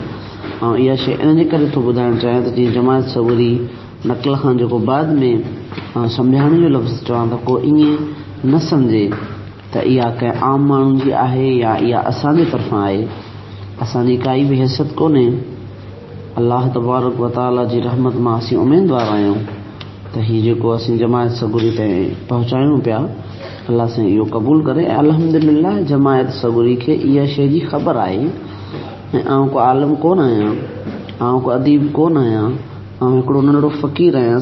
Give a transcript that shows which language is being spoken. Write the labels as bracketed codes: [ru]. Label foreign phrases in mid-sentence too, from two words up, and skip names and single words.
[sd] ऐं इहा शइ इन जे करे थो ॿुधाइणु चाहियां त जीअं जमायत सबूरी नक़ल खां जेको बाद में सम्झाइण जो लफ़्ज़ चवां त को ईअं न सम्झे त इहा कंहिं आम माण्हुनि जी आहे या इहा असांजे तरफ़ां आहे। असांजी काई बि हैसियत कोन्हे। [ar] الله تبارك وتعالى [sd] जी रहमत मां असीं उमेदवार आहियूं त हीउ जेको असीं जमायत सबूरी ताईं पहुचायूं पिया, अल्लाह सां इहो क़बूल करे। ऐं अल्हम्दुलिल्लाह जमायत सबूरी खे इहा शइ जी ख़बर आहे। ऐं आउं को आलिम कोन आहियां, आउं को अदीब कोन आहियां, आउं हिकिड़ो नंढड़ो फ़क़ीर आहियां।